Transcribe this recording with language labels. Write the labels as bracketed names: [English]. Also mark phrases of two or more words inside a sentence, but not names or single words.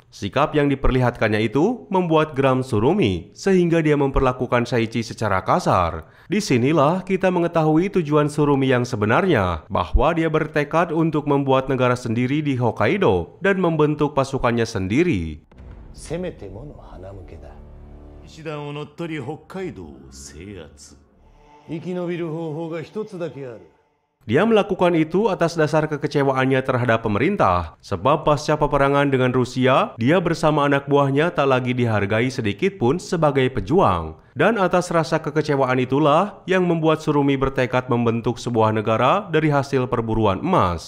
[Indonesian] Sikap yang diperlihatkannya itu membuat geram Tsurumi sehingga dia memperlakukan Saichi secara kasar. Disinilah kita mengetahui tujuan Tsurumi yang sebenarnya, bahwa dia bertekad untuk membuat negara sendiri di Hokkaido dan membentuk pasukannya sendiri. [Japanese] せめてもの花向けだ。騎士団を乗っ取り北海道を制圧。生き延びる方法が一つだけある。 [Indonesian] Dia melakukan itu atas dasar kekecewaannya terhadap pemerintah, sebab pasca peperangan dengan Rusia, dia bersama anak buahnya tak lagi dihargai sedikit pun sebagai pejuang. Dan atas rasa kekecewaan itulah yang membuat Tsurumi bertekad membentuk sebuah negara dari hasil perburuan emas.